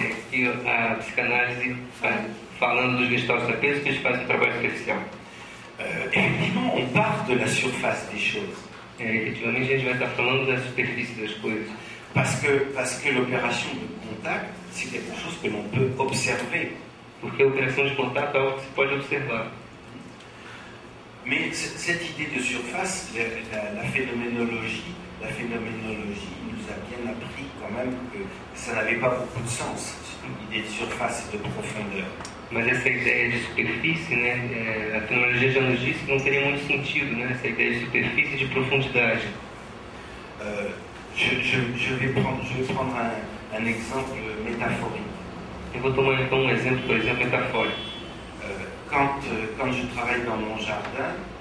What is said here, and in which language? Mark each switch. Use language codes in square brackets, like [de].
[pt] Que a psicanálise, falando dos gestalt terapeutas, que eles fazem um trabalho superficial. [fr] Effectivement, on part de la surface des choses. [pt] Efetivamente, a gente vai estar falando da superfície das coisas. [fr] Parce que l'opération de contact, c'est quelque chose que l'on peut observer. [pt] Porque a operação de contato é algo que se pode observar. [fr] Mais cette idée de surface, la phénoménologie nous a bien appris quand même que ça n'avait pas beaucoup de sens, l'idée de surface et de profondeur. [pt] Mas essa ideia de superfície, né, a fenomenologia já nos disse que não teria muito sentido, né, essa ideia de superfície e de profundidade. [fr] Je vais prendre un exemple métaphorique. [pt] Eu vou tomar então um exemplo, por exemplo, metafórico. [fr] Quand je travaille dans mon jardin,